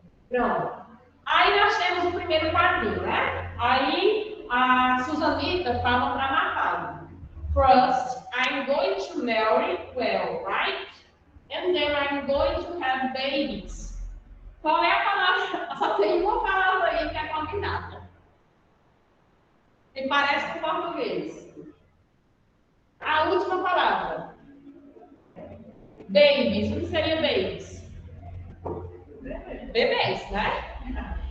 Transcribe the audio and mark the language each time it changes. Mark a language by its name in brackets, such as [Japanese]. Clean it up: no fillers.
[Portuguese] Pronto. Aí nós temos o primeiro quadrinho, né? Aí a Suzanita fala para Mafalda. [English] First, I'm going to marry well, right? And then I'm going to have babies. [Portuguese] Qual é a palavra? Só tem uma palavra aí que é combinada. E parece com português. A última palavra. Babies. O que seria babies? Bebês, né?